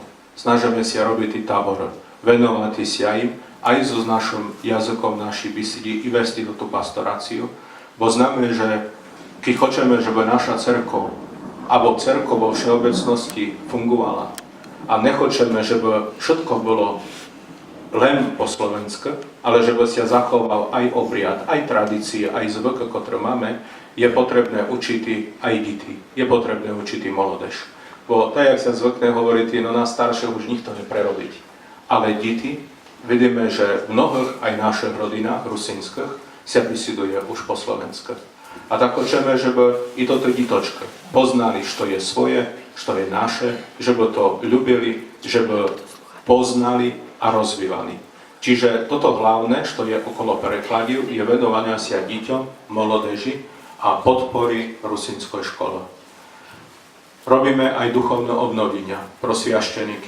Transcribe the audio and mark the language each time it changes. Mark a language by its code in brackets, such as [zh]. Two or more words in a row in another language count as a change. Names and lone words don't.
[sk] Snažíme sa robiť tábor, venovať sa im aj so našim jazykom našej bisidi i vesti do tú pastoráciu, bo známe, že keď chceme, żeby naša cerkow albo cerkow vo všeobecnosti fungovala a nechceme, żeby všetko bolo len po slovensku, ale żeby sa zachoval aj obriad, aj tradície, aj zvyky, ktoré máme, je potrebné učiť aj deti, je potrebné učiť mládež. Bo tak, jak sa zvykne hovoriť, no nás starších už nikto neprerobiť. Ale deti, vidíme, že v mnohých aj našich rodinách rusínskych sa vysiduje už po slovensku. [rue] A tak chceme, żeby i toto ditočky poznali, što je svoje, što je naše, żeby to ľubili, żeby poznali a rozvíjali. [sk] Čiže toto hlavné, što je okolo prekladiu, je venovania sa deťom, mládeži a podpory rusínskej škole. Robíme aj duchovné obnovenia pro sviašteníkov.